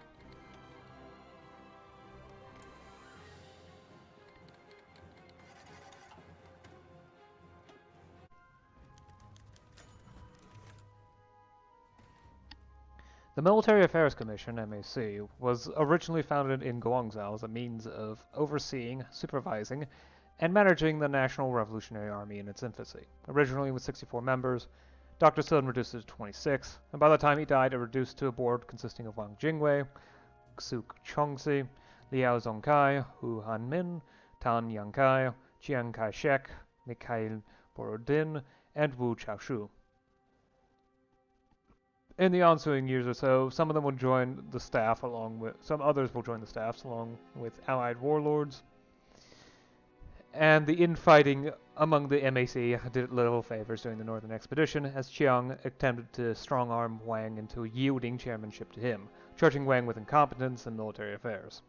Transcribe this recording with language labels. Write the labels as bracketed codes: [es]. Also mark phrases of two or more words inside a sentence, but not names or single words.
[en] The Military Affairs Commission, MAC, was originally founded in Guangzhou as a means of overseeing, supervising, and managing the National Revolutionary Army in its infancy. Originally with 64 members, Dr. Sun reduced it to 26, and by the time he died, it reduced to a board consisting of Wang Jingwei, Xu Chongxi, Liao Zongkai, Hu Hanmin, Tan Yangkai, Chiang Kai-shek, Mikhail Borodin, and Wu Chaoshu. In the ensuing years or so, some of them will join the staff some others will join the staffs along with allied warlords. And the infighting among the MAC did little favors during the Northern Expedition, as Chiang attempted to strong-arm Wang into yielding chairmanship to him, charging Wang with incompetence in military affairs.